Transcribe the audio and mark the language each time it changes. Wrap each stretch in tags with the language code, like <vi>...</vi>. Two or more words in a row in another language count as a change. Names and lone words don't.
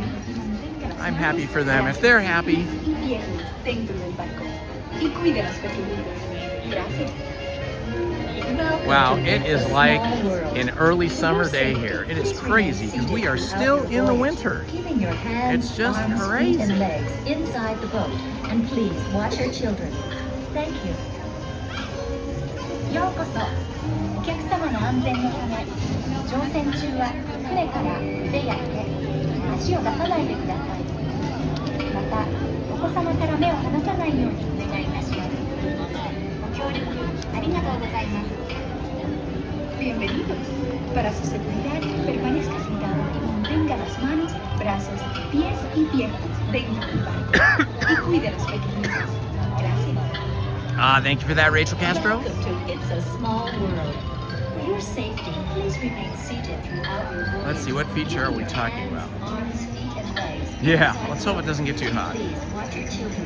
<en>I'm happy for them if they're happy. Wow, it is like an early summer day here. It is crazy because we are still in the winter. It's just crazy. And legs inside the boat, and please watch your children. Thank you.</en> <ja>ようこそ。お客様の安全のため、乗船中は船から腕や手、足を出さないでください。また、お子様から目を離さないようにお願いいたします。ご協力ありがとうございます。Bienvenidos.</ja> <es>Para su seguridad, permanezca sentado y mantenga las manos, brazos, pies y piernas dentro del barco. Y cuide a los pequeñitos. Gracias.</es> <en>Thank you for that, Rachel Castro. Welcome to It's a Small World. For your safety, please remain seated throughout your voyage. Let's see, what feature are we talking about? Arms, feet, and legs. Yeah, let's hope it doesn't get too hot. Please watch your children.</en>